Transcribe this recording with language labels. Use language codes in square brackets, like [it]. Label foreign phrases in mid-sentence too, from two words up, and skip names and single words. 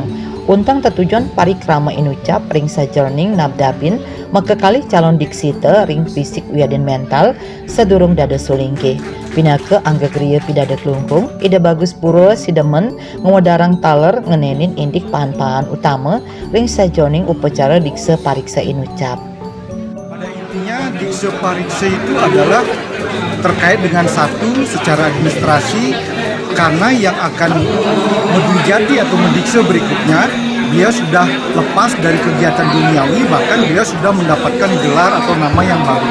[ban] Untang tetujuan parikrama inucap ring sajroning nabdapin mekekali calon diksita ring fisik wiaden mental sedurung dada sulinggih. Pinaka angga geria pidada kelungkung ide bagus pura sidemen ngewadarang taler ngenenin indik pahan-pahan utama ring sajroning upacara diksa pariksa inucap. [id] Pada intinya diksa pariksa itu adalah terkait dengan satu secara administrasi, karena yang akan menjadi atau mendiksa berikutnya dia sudah lepas dari kegiatan duniawi, bahkan dia sudah mendapatkan gelar atau nama yang baru.